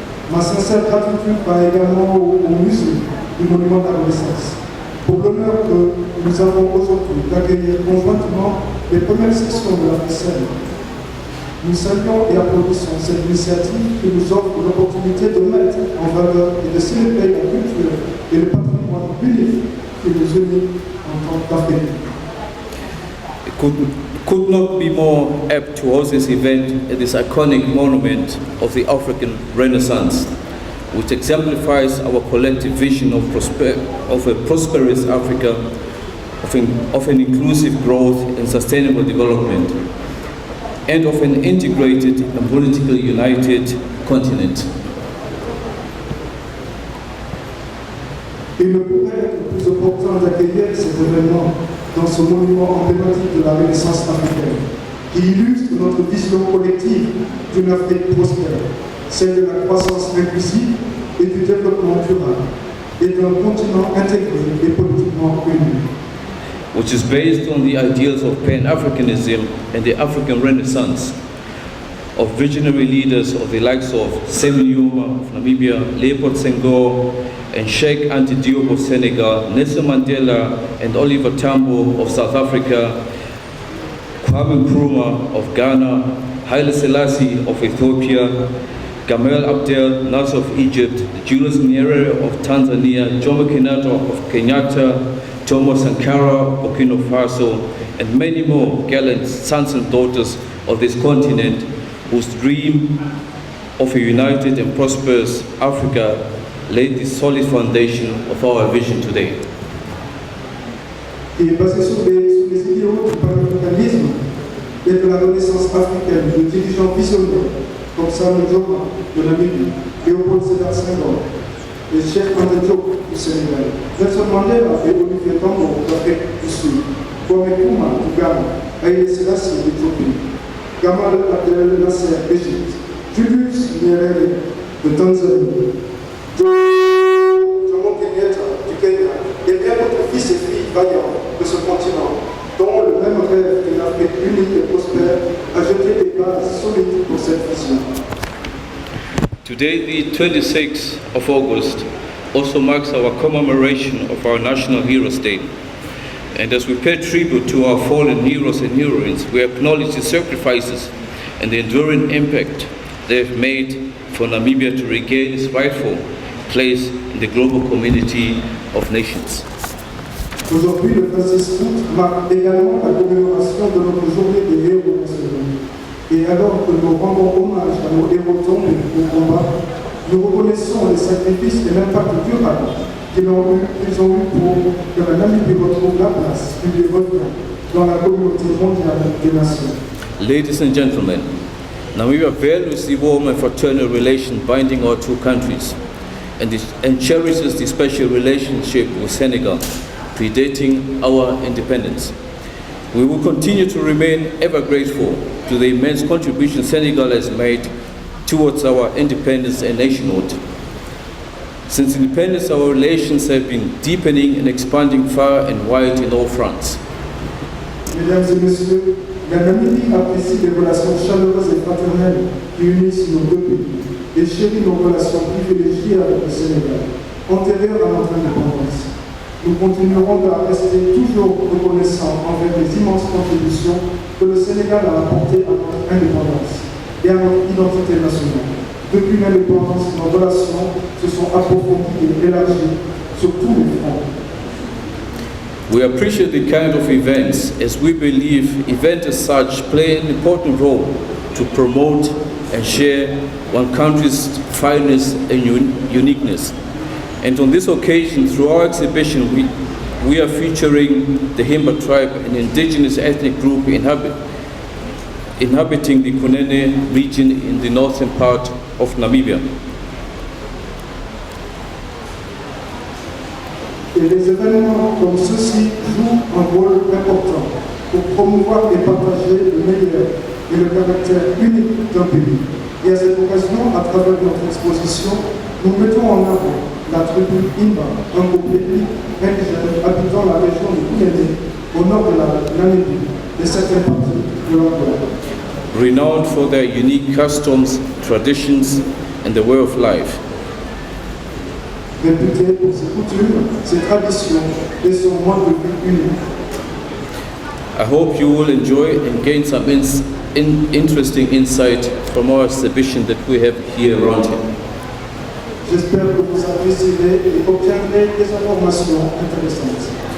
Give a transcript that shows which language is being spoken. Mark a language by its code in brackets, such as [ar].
[fr] Ma sincère gratitude va également au musée du Monument de la Renaissance pour l'honneur que nous avons aujourd'hui d'accueillir conjointement les premières sessions de la FSL. Nous saluons et applaudissons cette initiative qui nous offre l'opportunité de mettre en valeur et de célébrer la culture et le patrimoine unique qui nous unit en tant qu'Africains. [en] Could not be more apt to host this event at this iconic monument of the African Renaissance, which exemplifies our collective vision of a prosperous Africa, of an inclusive growth and sustainable development, and of an integrated and politically united continent. [fr] Il ne pourrait être plus opportun d'accueillir cet événement dans ce monument emblématique de la Renaissance africaine, qui illustre notre vision collective d'une Afrique prospère, celle de la croissance inclusive et du développement durable, et d'un continent intégré et politiquement uni. [en] Which is based on the ideals of Pan-Africanism and the African Renaissance, of visionary leaders of the likes of Sémou Njouma of Namibia, Léopold Senghor, and Cheikh Anta Diop of Senegal, Nelson Mandela and Oliver Tambo of South Africa, Kwame Nkrumah of Ghana, Haile Selassie of Ethiopia, Gamal Abdel Nasser of Egypt, Julius Nyerere of Tanzania, Jomo Kenyatta of Kenyatta, Thomas Sankara of Burkina Faso, and many more gallant sons and daughters of this continent whose dream of a united and prosperous Africa laid the solid foundation of our vision today. [fr] Qui est basé sur les idéaux du panafricanisme et de la Renaissance africaine, de dirigeants visionnaires comme Sémou Njouma de Namibie, Léopold Sédar Senghor et Cheikh Anta Diop du Sénégal, Nelson Mandela et Olivier Tambo d'Afrique du Sud, Kwame Nkrumah du Ghana, Haile Selassie d'Éthiopie, Gamal Abdel Nasser d'Égypte, Julius Nyerere de Tanzanie, Jomo Kenyatta du Kenya et bien d'autres fils et filles vaillants de ce continent, dont le même rêve d'une Afrique unie et prospère a jeté des bases solides pour cette vision. [en] Today, the 26th of August, also marks our commemoration of our National Heroes Day. And as we pay tribute to our fallen heroes and heroines, we acknowledge the sacrifices and the enduring impact they have made for Namibia to regain its rightful place in the global community of nations. [fr] Aujourd'hui, le 26 août marque également la commémoration de notre journée des héros nationaux. Et alors que nous rendons hommage à nos héros tombés au combat, nous reconnaissons les sacrifices et l'impact durable qu'ils ont eu pour que la Namibie retrouve la place qui lui revient dans la communauté mondiale des nations. [en] Ladies and gentlemen, Namibia values the warm and fraternal relation binding our two countries and cherishes the special relationship with Senegal, predating our independence. We will continue to remain ever grateful to the immense contribution Senegal has made towards our independence and nationhood. Since independence, our relations have been deepening and expanding far and wide in all fronts. [fr] Mesdames et messieurs, la Namibie apprécie les relations chaleureuses et fraternelles qui unissent nos deux pays et chérit nos relations privilégiées avec le Sénégal, antérieures à notre indépendance. Nous continuerons à rester toujours reconnaissants envers les immenses contributions que le Sénégal a apportées à notre indépendance et à notre identité nationale. Depuis l'indépendance, nos relations se sont approfondies et élargies sur tous les fronts. [en] We appreciate the kind of events as we believe events as such play an important role to promote and share one country's finest and uniqueness. And on this occasion, through our exhibition, we are featuring the Himba tribe, an indigenous ethnic group inhabiting the Kunene region in the northern part of Namibia. [fr] Et les événements comme ceux-ci jouent un rôle important pour promouvoir et partager le meilleur et le caractère unique d'un pays. Et à cette occasion, à travers notre exposition, nous mettons en avant la tribu Imba, un groupe ethnique indigène habitant la région de Kounéné, au nord de la Namibie et certaines parties de l'Angola. [en] Renowned for their unique customs, traditions, and the way of life. [fr] Réputé pour ses coutumes, ses traditions et son mode de vie unique. [en] I hope you will enjoy and gain some interesting insight from our exhibition that we have here around here. [fr] J'espère que vous apprécierez et obtiendrez des informations intéressantes.